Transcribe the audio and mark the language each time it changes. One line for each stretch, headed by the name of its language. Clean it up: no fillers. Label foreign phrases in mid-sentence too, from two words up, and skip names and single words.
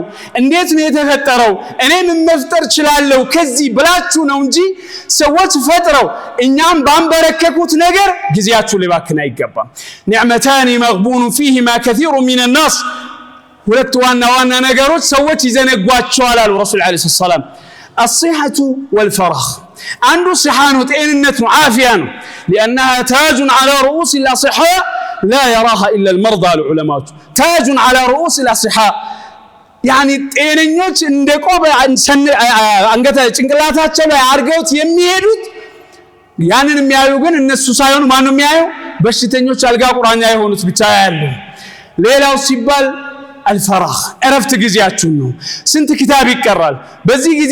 Amharic: እንዴት ነው የተፈጠረው? እኔ ምን መፍጠር እችላለሁ ከዚህ ብላችሁ ነው እንጂ ሰዎች ፈጥረው እኛም ባንበረከኩት ነገር ጊዜያችሁ ሊባክን አይገባም።
Arabic: نعمتان مغبون فيهما كثير من الناس
Amharic: ሁለት ዋና ነገሮች ሰዎች ይዘነጓቸዋል አሉ ረሱል
Arabic: عليه السلام። الصحة والفراغ
Amharic: አንዱ صحة ነው፣ ጤንነት ነው፣ ዓፊያ ነው።
Arabic: لأنها تاج على رؤوس الأصحاء لا يراها إلا المرضى العلماء. تاج على رؤوس الأصحاء يعني
Amharic: ጤነኞች እንደ ቆብ አንገታ ጭንቅላታቸው ላይ አርገውት የሚሄዱት ያንን የሚያዩ ግን እነሱ ሳይሆኑ ማን ነው የሚያዩ? በሽተኞች አልጋ ቁራኛ የሆኑት ብቻ ያያሉ። ሌላው ሲባል الفراغ እረፍት ጊዜያችሁ ነው። ስንት ኪታብ ይቀራል በዚህ ጊዜ?